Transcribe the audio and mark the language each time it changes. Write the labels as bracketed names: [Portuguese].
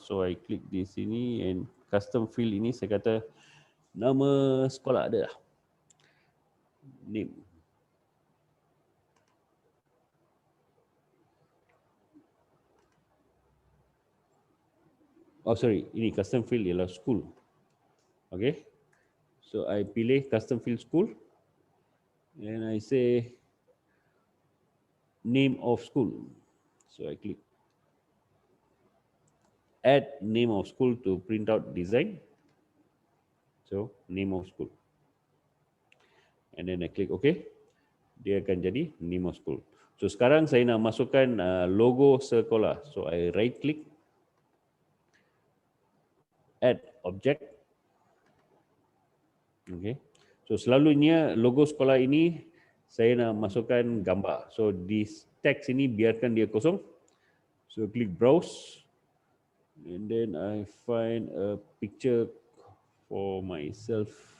[English] So I [Malay] klik di sini [English] and [Malay] custom field ini saya kata nama sekolah ada lah. [English] Name. Oh sorry, [Malay] ini custom field ialah school. [English] Okay. So I [Malay] pilih [English] custom field school and I say name of school. So I click add name of school to print out design. So name of school. And then I click OK. [Malay] Dia akan jadi [English] name of school. [Malay] So sekarang saya nak masukkan logo sekolah. [English] So I right click, add object. Okay. So [Malay] selalunya logo sekolah ini saya nak masukkan gambar. So di teks ini biarkan dia kosong. [English] So click browse. And then I find a picture for myself.